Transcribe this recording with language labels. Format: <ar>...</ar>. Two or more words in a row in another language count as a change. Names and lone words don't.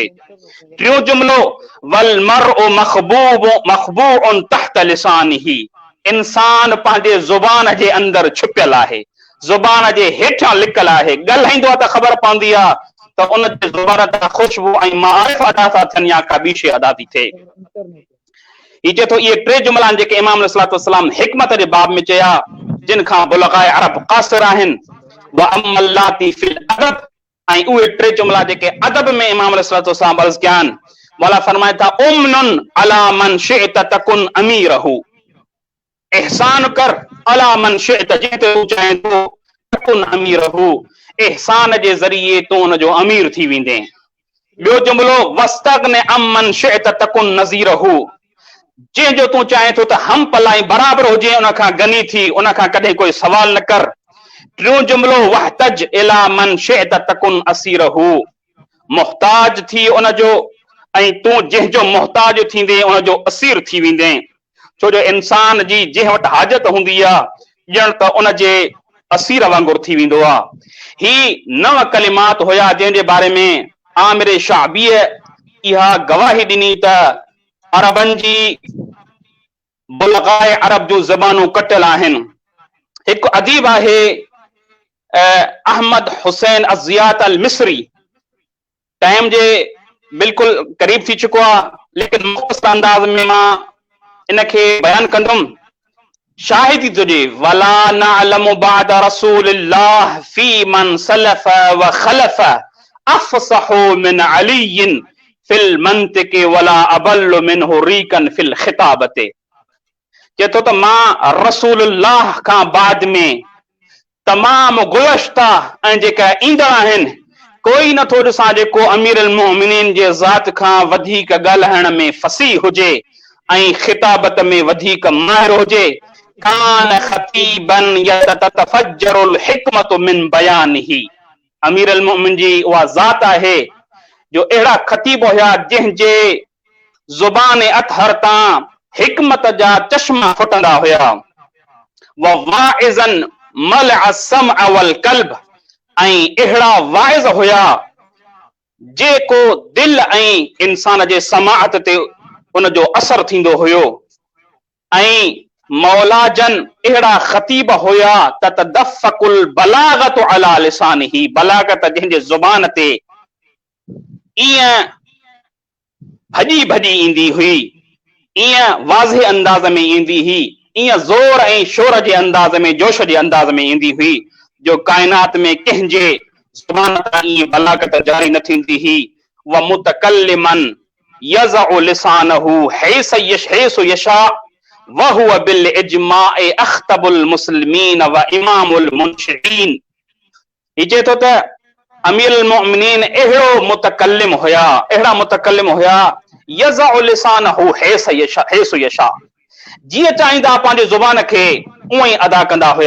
<sd>टियों जुमलो</sd> <ar>والمرء مخبوء تحت لسانه,</ar> <sd>इंसान पंहिंजे ज़ुबान जे अंदरि छुपियल आहे, ज़ुबान जे हेठां लिकल आहे। ॻाल्हाईंदो आहे त ख़बर पवंदी आहे त उन जे ज़ुबान तां ख़ुशबू ऐं मारिफ अदा था थियनि या का ॿी शइ अदा थी थिए। ही चए थो इहे टे जुमला जेके इमाम</sd> <ar>عليه الصلاة والسلام</ar> <sd>हिकमत जे बाब में चया जिन खां</sd> <ar>بلغاء العرب</ar> <sd>क़ासिर आहिनि।</sd> <ar>وأما اللاتي في الأدب,</ar> <sd>ऐं उहे टे जुमला जेके अदब में इमाम</sd> <ar>عليه الصلاة والسلام</ar> <sd>अर्ज़ कया आहिनि। वाला फरमाए था</sd> <ar>امنن على من شئت تكن أميره,</ar> <sd>एहसान कर</sd> <ar>على من شئت,</ar> <sd>जंहिं ते तूं चाहे थो</sd> <ar>تكن أميره,</ar> <sd>एहसान जे ज़रिए तूं उनजो अमीर थी वेंदे। ॿियो जुमलो</sd> <ar>واستغن عمن شئت تكن نظيره,</ar> <sd>जंहिंजो तूं चाहे थो त हम पलाई बराबरि हुजे उन खां गनी थी, उन खां कॾहिं कोई सवाल न कर। टियों जुमलो</sd> <ar>واحتج إلى من شئت تكن أسيره,</ar> <sd>मुहताज थी उनजो, ऐं तूं जंहिंजो मुहताज थींदे उनजो असीर थी वेंदे। छो जो इंसान जी जंहिं वटि हाजत हूंदी आहे ॼण त उनजे असीर वांगुरु थी वेंदो आहे। ही 9 कलिमात हुया जंहिंजे बारे में आमिर शाबिय इहा गवाही ॾिनी त अरबनि जी</sd> <ar>بلغاء العرب</ar> <sd>जूं ज़बानूं कटियल आहिनि। हिकु अदीब आहे अहमद हुसैन अज़ियात अल मिस्री, टाइम जे बिल्कुलु क़रीब थी चुको आहे, लेकिन मुख़्तसर अंदाज़ में मां इनखे बयान कंदुमि।</sd> <ar>शाहिदी तुझे ولا نعلم بعد رسول الله فيمن سلف وخلف أفصح من علي في المنطق ولا أبل منه ريقا في الخطابة.</ar> <sd>चए थो त मां रसूलुल्लाह खां बाद में तमामु गुज़श्ता ऐं जेका ईंदड़ आहिनि कोई नथो ॾिसां जेको अमीर अल मोमिनीन जे ज़ात खां वधीक ॻाल्हाइण में फसीह हुजे ऐं खिताबत में वधीक माहिर हुजे।</sd> <ar>كان خطيبا تتفجر الحكمة من بيانه,</ar> <sd>अमीर अल मोमिन जी उहा ज़ात आहे जो अहिड़ा खतीब हुया जंहिंजे ज़ुबान अतहर तां हिकमत जा चश्मा फुटंदा हुया।</sd> <ar>وواعظا ملأ السمع والقلب,</ar> <sd>ऐं अहिड़ा वाइज़ हुया जेको दिल ऐं इंसान जे समाअत ते उनजो असर थींदो हुयो। ऐं मौलाजन अहिड़ा खतीब हुया त</sd> <ar>تدفق البلاغة على لسانه,</ar> <sd>बलागत जंहिंजे ज़ुबान ते ईअं भॼी भॼी ईंदी हुई, ईअं वाज़े अंदाज़ में ईंदी हुई, ईअं ज़ोर ऐं शोर जे अंदाज़ में जोश जे अंदाज़ में ईंदी हुई जो काइनात में कंहिंजे ज़ुबान तां ईअं बलागत जारी न थींदी हुई।</sd> <ar>ومتكلما يضع لسانه حيث يشاء وهو بالإجماع أخطب المسلمين وإمام المنشئين.</ar> <sd>ही चए थो त अमीर अल मोमिनीन अहिड़ो मुतकल्लिम हुया, अहिड़ा मुतकल्लिम हुया</sd> <ar>يضع لسانه حيث يشاء,</ar> <sd>जीअं चाहींदा पंहिंजे ज़ुबान खे उअं ई अदा कंदा हुया।</sd>